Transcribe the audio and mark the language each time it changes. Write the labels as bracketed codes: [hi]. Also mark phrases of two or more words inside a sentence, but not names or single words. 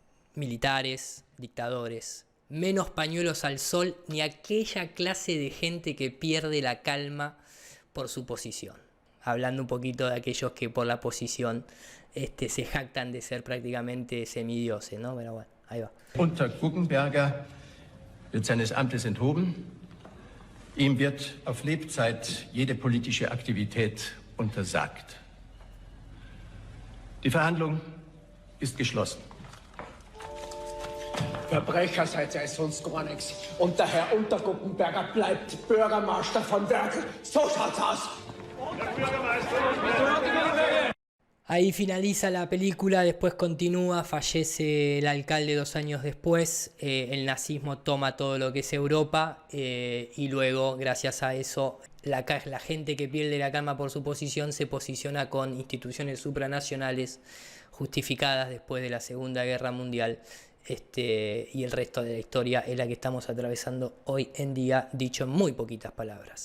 [es] Militares, dictadores. Menos pañuelos al sol, ni aquella clase de gente que pierde la calma por su posición. Hablando un poquito de aquellos que por la posición se jactan de ser prácticamente semidioses, ¿no? Pero bueno, ahí va. [de] Unter Guggenberger wird seines Amtes enthoben. Ihm wird auf Lebzeit jede politische Aktivität untersagt. Die Verhandlung ist geschlossen. Verbrecher seid ihr sonst gar nichts. Und der Herr Unterguckenberger bleibt Bürgermeister von Werkel. So schaut's aus. [es] Ahí finaliza la película, después continúa, fallece el alcalde 2 años después, el nazismo toma todo lo que es Europa y luego, gracias a eso, la gente que pierde la calma por su posición se posiciona con instituciones supranacionales justificadas después de la Segunda Guerra Mundial y el resto de la historia es la que estamos atravesando hoy en día, dicho en muy poquitas palabras.